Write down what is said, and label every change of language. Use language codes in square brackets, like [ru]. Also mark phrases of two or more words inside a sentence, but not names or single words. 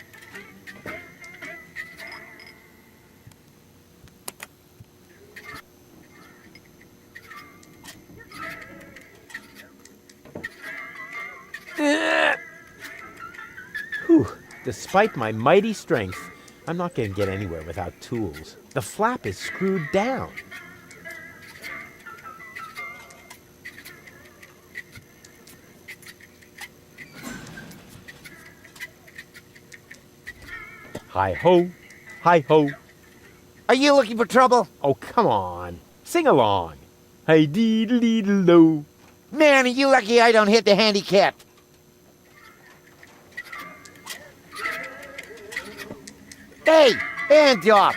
[en] Whew. Despite my mighty strength, I'm not going to get anywhere without tools. The flap is screwed down. Hi-ho, hi-ho. Are you looking for trouble? Oh, come on. Sing along. Hi-dee-dee-dee-do. Man, are you lucky I don't hit the handicap. Hey, Hands off!